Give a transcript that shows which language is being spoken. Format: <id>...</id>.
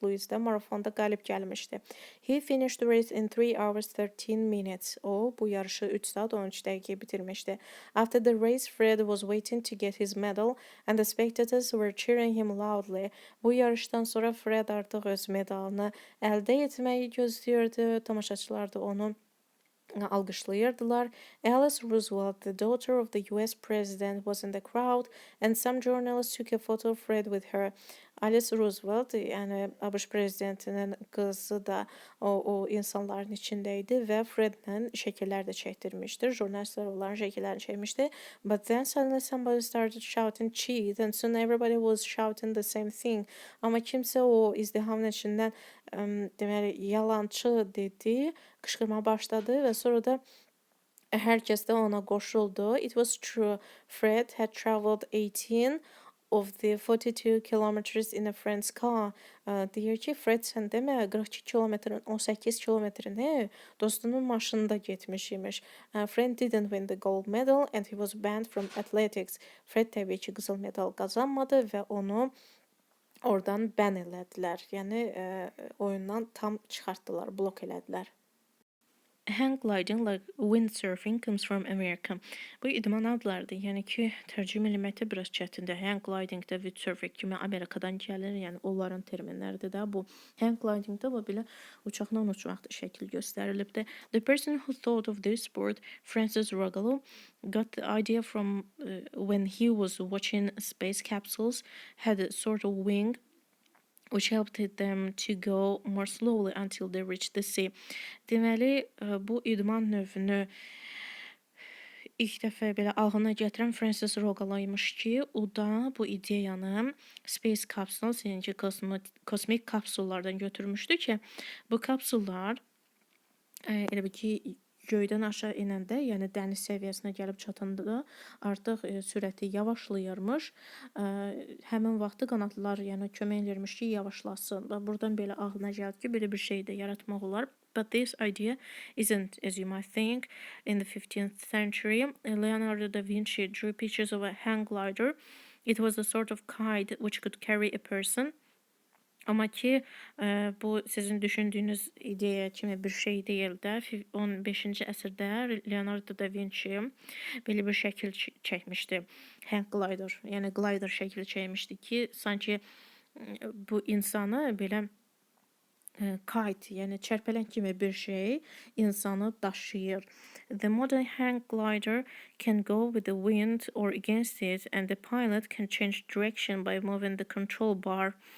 <az>Louis'də marafonda qalib gəlmişdi.</az> <en>He finished the race in 3 hours 13 minutes.</en> <az>O, bu yarışı 3 saat 13 dəqiqə bitirmişdi.</az> <en>After the race, Fred was waiting to get his medal and the spectators were cheering him loudly.</en> <az>Bu yarışdan sonra Fred artıq öz medalını əldə etməyi gözləyirdi. Tamaşaçılar da onu alqışlayırdılar.</az> <en>Alice Roosevelt, the daughter of the US president, was in the crowd and some journalists took a photo of Fred with her.</en> <az>Alice Roosevelt, yəni ABŞ prezidentinin qızı da o insanların içindeydi və Fredlə şəkillər də çəkdirmişdir. Jurnalistlər onların şəkillərini çəkmişdi.</az> <en>But then suddenly somebody started shouting cheat and soon everybody was shouting the same thing.</en> <az>Amma kimsə o izdihamın içindən deməli yalançı dedi, qışqırma başladı və sonra da hər kəs də ona qoşuldu.</az> <en>It was true. Fred had traveled 18 of the 42 kilometers in a friend's car.</en> <az>Deyir ki, Fred sən demə 42 kilometrin 18 kilometrini dostunun maşınında getmiş imiş.</az> <en>Fred didn't win the gold medal and he was banned from athletics.</en> <az>Fred təbii ki, qızıl medal qazanmadı və onu oradan bən elədilər. Yəni oyundan tam çıxartdılar, blok elədilər.</az> <en>Hang gliding, like windsurfing, comes from America.</en> <az>Bu idman adlardır. Yəni ki, tərcümə eləməkdə biraz çətindir. Hang gliding də windsurfing kimi Amerikadan gəlir. Yəni onların terminləridir də. Bu hang glidingdə bu belə uçaqla uçmaqda şəkil göstərilibdir.</az> <en>The person who thought of this sport, Francis Ruggalo, got the idea from when he was watching space capsules, had a sort of wing which helped them to go more slowly until they reached the sea.</en> <az>Deməli, bu idman növünü ilk dəfə belə ağlına gətirən Francis Ruggalo imiş ki, o da bu ideyanı space capsules, yəni ki, kosmik kapsullardan götürmüşdü ki, bu kapsullar elə bir ki, göydən aşağı enəndə, yəni dəniz səviyyəsinə gəlib çatanda artıq sürəti yavaşlayırmış. Həmin vaxtı qanadlar yəni kömək edirmiş ki, yavaşlasın. Və buradan belə ağlına gəldi ki, belə bir şey də yaratmaq olar.</az> <en>But this idea isn't as you might think. In the 15th century, Leonardo da Vinci drew pictures of a hang glider. It was a sort of kite which could carry a person.</en> <az>Amma ki, bu sizin düşündüyünüz ideya kimi bir şey deyil də. 15-ci əsrdə Leonardo da Vinci belə bir şəkil çəkmişdi. Hang glider, yəni glider şəkli çəkmişdi ki, sanki bu insanı belə kite, yəni çərpələn kimi bir şey insanı daşıyır.</az> <en>The modern hang glider can go with the wind or against it and the pilot can change direction by moving the control bar.</en>